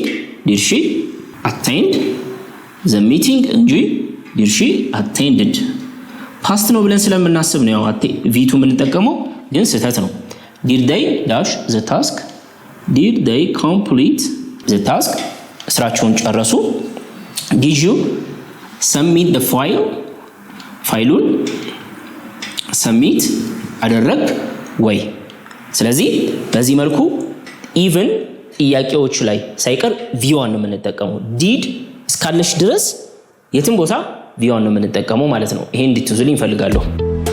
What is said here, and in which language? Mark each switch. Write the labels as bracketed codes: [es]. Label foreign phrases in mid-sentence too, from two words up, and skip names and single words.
[en] did she attend the meeting እንጂ did she attended? [am] ፓስት ነው ብለን ስለምናስብ ነው ያው v2 የምንጠቀመው፣ ግን ስህተት ነው። [en] did they dash the task? did they complete the task? [am] ስራቸውን ጨረሱ። [en] did you submit the file? [am] ፋይሉን ሰብሚት አደረግ ወይ? ስለዚህ በዚህ መልኩ ኢቭን ጥያቄዎች ላይ ሳይቀር v1 ነው የምንጠቀመው። ዲድ እስካለች ድረስ የትም ቦታ v1 ነው የምንጠቀመው ማለት ነው። ይሄን እንድትይዙልኝ እፈልጋለሁ።